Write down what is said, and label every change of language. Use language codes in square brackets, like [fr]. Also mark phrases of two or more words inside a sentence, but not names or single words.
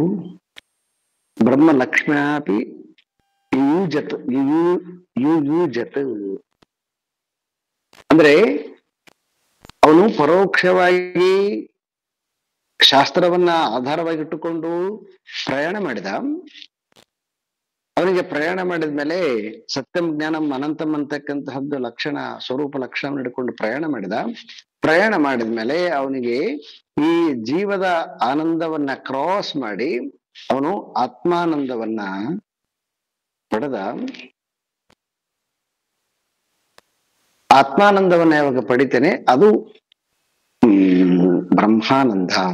[sa] ಬ್ರಹ್ಮ ಲಕ್ಷ್ಮ್ಯಾಪಿ ಯುಯೂಜತ್ [kn] ಅಂದ್ರೆ ಅವನು ಪರೋಕ್ಷವಾಗಿ ಶಾಸ್ತ್ರವನ್ನ ಆಧಾರವಾಗಿಟ್ಟುಕೊಂಡು ಪ್ರಯಾಣ ಮಾಡಿದ. ಅವನಿಗೆ ಪ್ರಯಾಣ ಮಾಡಿದ್ಮೇಲೆ [sa] ಸತ್ಯಂ ಜ್ಞಾನಂ ಅನಂತಂ [kn] ಅಂತಕ್ಕಂತಹದ್ದು ಲಕ್ಷಣ ಸ್ವರೂಪ ಲಕ್ಷಣ ಹಿಡ್ಕೊಂಡು ಪ್ರಯಾಣ ಮಾಡಿದ್ಮೇಲೆ ಅವನಿಗೆ ಈ ಜೀವದ ಆನಂದವನ್ನ ಕ್ರಾಸ್ ಮಾಡಿ ಅವನು ಆತ್ಮಾನಂದವನ್ನ ಪಡೆದ. ಆತ್ಮಾನಂದವನ್ನ ಯಾವಾಗ ಪಡಿತೇನೆ ಅದು ಬ್ರಹ್ಮಾನಂದ.